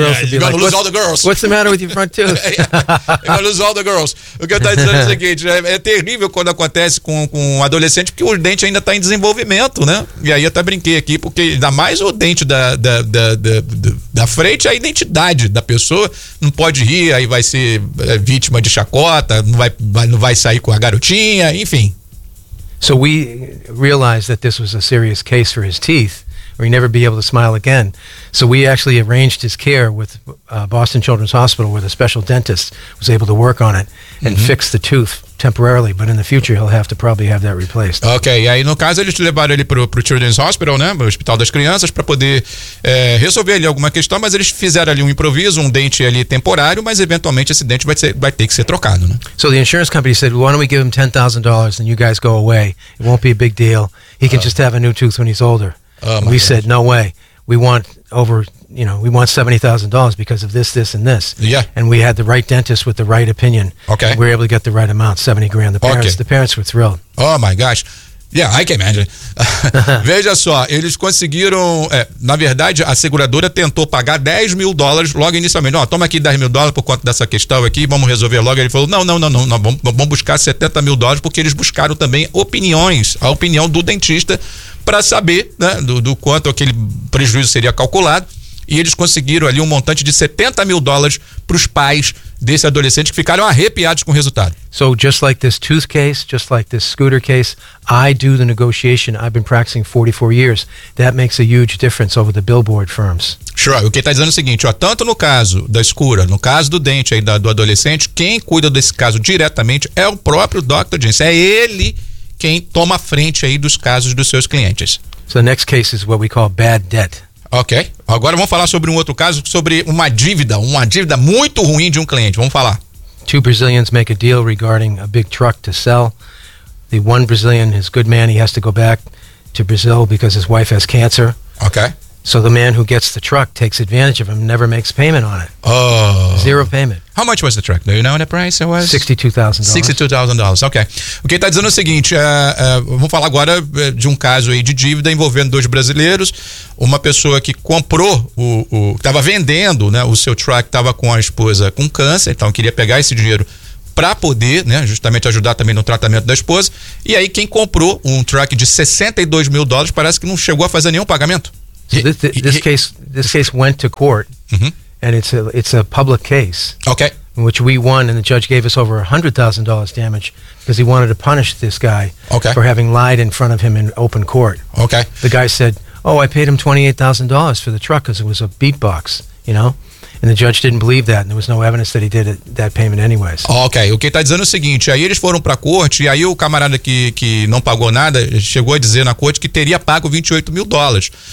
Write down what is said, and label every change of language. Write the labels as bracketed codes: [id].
[en] You're gonna lose all the girls. What's the matter with your front tooth? You're gonna lose all the girls. [pt] O que eu tô dizendo é o seguinte, é terrível quando acontece com um adolescente porque o dente ainda tá em desenvolvimento, né? E aí eu até brinquei aqui, porque ainda mais o dente da frente, a identidade da pessoa não pode rir, aí vai ser vítima de chacota, não vai sair com a garotinha, enfim. [en] So we realized that this was a serious case for his teeth, or he'd never be able to smile again. So we actually arranged his care with Boston Children's Hospital, where the special dentist was able to work on it and fix the tooth temporarily. But in the future, he'll have to probably have that replaced. [pt] Okay, e aí no caso, eles levaram ele pro Children's Hospital, né, o Hospital das Crianças, para poder resolver ali alguma questão, mas eles fizeram ali um improviso, um dente ali temporário, mas eventualmente esse dente vai ter que ser trocado, né? [en] So the insurance company said, why don't we give him $10,000 and you guys go away? It won't be a big deal. He can just have a new tooth when he's older. We said, no way. We want $70,000 because of this, and this. Yeah. And we had the right dentist with the right opinion. Okay. And we were able to get the right amount, $70,000. The parents were thrilled. Oh, my gosh. Yeah, I can imagine. [pt] Veja só, eles conseguiram... na verdade, a seguradora tentou pagar $10,000 logo inicialmente. Ó, toma aqui $10,000 por conta dessa questão aqui, vamos resolver logo. Ele falou, não, vamos buscar $70,000, porque eles buscaram também a opinião do dentista para saber, né, do quanto aquele prejuízo seria calculado. E eles conseguiram ali um montante de $70,000 para os pais desse adolescente que ficaram arrepiados com o resultado. [en] So just like this tooth case, just like this scooter case, I do the negotiation. I've been practicing 44 years. That makes a huge difference over the billboard firms. Sure. [pt] O que está dizendo é o seguinte, ó, tanto no caso da escura, no caso do dente aí do adolescente, quem cuida desse caso diretamente é o próprio Dr. Jensen. É ele quem toma a frente aí dos casos dos seus clientes. [en] So the next case is what we call bad debt. [pt] Ok, agora vamos falar sobre um outro caso, sobre uma dívida muito ruim de um cliente, vamos falar. [en] Two Brazilians make a deal regarding a big truck to sell. The one Brazilian is a good man, he has to go back to Brazil because his wife has cancer. Ok. So the man who gets the truck takes advantage of him, never makes payment on it. Oh. Zero payment. How much was the truck? Do you know the price it was? $62,000. Ok. [pt] O que está dizendo é o seguinte, vamos falar agora de um caso aí de dívida envolvendo dois brasileiros. Uma pessoa que comprou, estava vendendo, né, o seu truck, estava com a esposa com câncer, então queria pegar esse dinheiro para poder, né, justamente ajudar também no tratamento da esposa. E aí quem comprou um truck de $62,000 parece que não chegou a fazer nenhum pagamento. [en] So this case went to court, and it's a public case, okay, in which we won, and the judge gave us over $100,000 damage because he wanted to punish this guy for having lied in front of him in open court. Okay, the guy said, "Oh, I paid him $28,000 for the truck because it was a beatbox, you know," And the judge didn't believe that, and there was no evidence that he did that payment anyways. [pt] Ok, o que ele tá dizendo é o seguinte, aí eles foram pra corte, e aí o camarada que não pagou nada, chegou a dizer na corte que teria pago 28 mil dólares.